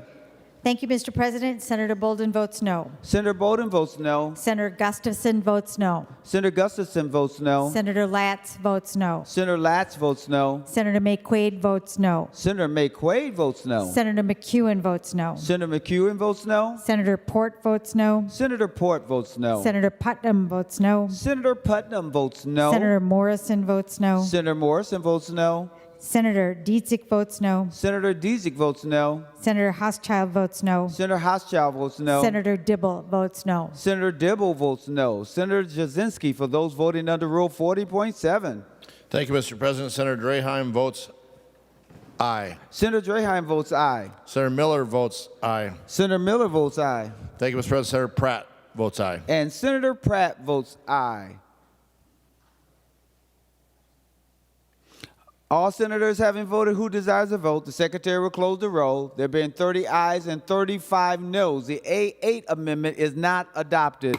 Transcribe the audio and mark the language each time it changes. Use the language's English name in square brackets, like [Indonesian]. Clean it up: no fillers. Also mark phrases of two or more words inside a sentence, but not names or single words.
[English] Thank you, Mr. President. Senator Bolden votes no. Senator Bolden votes no. Senator Gustafson votes no. Senator Gustafson votes no. Senator Latz votes no. Senator Latz votes no. Senator McQuaid votes no. Senator McQuaid votes no. Senator McEwen votes no. Senator McEwen votes no. Senator Port votes no. Senator Port votes no. Senator Putnam votes no. Senator Putnam votes no. Senator Morrison votes no. Senator Morrison votes no. Senator Dietzick votes no. Senator Dietzick votes no. Senator Hauschild votes no. Senator Hauschild votes no. Senator Dibble votes no. Senator Dibble votes no. Senator Jasinski, for those voting under Rule 40.7. Thank you, Mr. President. Senator Draheim votes aye. Senator Draheim votes aye. Senator Miller votes aye. Senator Miller votes aye. Thank you, Mr. President. Senator Pratt votes aye. And Senator Pratt votes aye. All senators having voted who desires to vote, the Secretary will close the roll. There being 30 ayes and 35 noes, the A8 amendment is not adopted.